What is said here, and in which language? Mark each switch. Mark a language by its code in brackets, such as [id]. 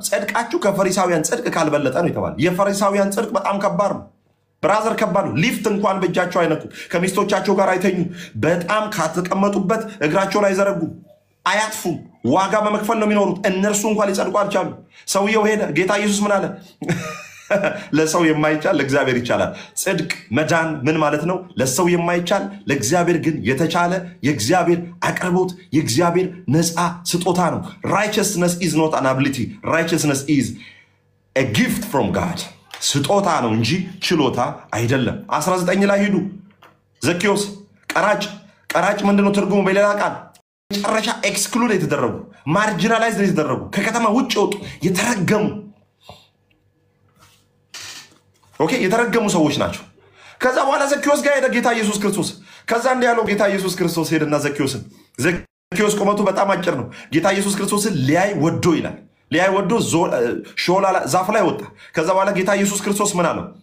[am] ጽድቃችሁ ከፈሪሳውያን ጽድቅ ካልበለጠ ነው የተባለ። የፈሪሳውያን ጽድቅ በጣም ከባድ ነው ብራዘር፣ ከባድ ነው። ሊፍት እንኳን በእጃቸው አይነኩ፣ ከሚስቶቻቸው ጋር አይተኙ፣ በጣም ካተቀመጡበት እግራቸውን አይዘረጉ፣ አያጥፉም፣ ዋጋ በመክፈል ነው የሚኖሩት። እነርሱ እንኳን ሊጸድቁ አልቻሉ። ሰውየው ሄደ። ጌታ ኢየሱስ ምን አለ? ለሰው የማይቻል ለእግዚአብሔር ይቻላል። ጽድቅ መዳን ምን ማለት ነው? ለሰው የማይቻል ለእግዚአብሔር ግን የተቻለ የእግዚአብሔር አቅርቦት የእግዚአብሔር ነፃ ስጦታ ነው። [en] righteousness is not an ability. righteousness is a gift from God. [am] ስጦታ ነው እንጂ ችሎታ አይደለም። 19 ላይ ሂዱ። ዘኬዎስ ቀራጭ ምንድነው ትርጉሙ? በሌላ ቃል መጨረሻ ኤክስክሉድ የተደረጉ ማርጂናላይዝ የተደረጉ ከከተማ ውጭ ወጡ የተረገሙ የተረገሙ ሰዎች ናቸው። ከዛ በኋላ ዘኬዎስ ጋር ሄደ ጌታ ኢየሱስ ክርስቶስ። ከዛ እንዲህ ያለው ጌታ ኢየሱስ ክርስቶስ ሄደና ዘኬዎስ ቁመቱ በጣም አጭር ነው። ጌታ ኢየሱስ ክርስቶስን ሊያይ ወዶ ይላል። ሊያይ ወዶ ሾላ ዛፍ ላይ ወጣ። ከዛ በኋላ ጌታ ኢየሱስ ክርስቶስ ምን አለው?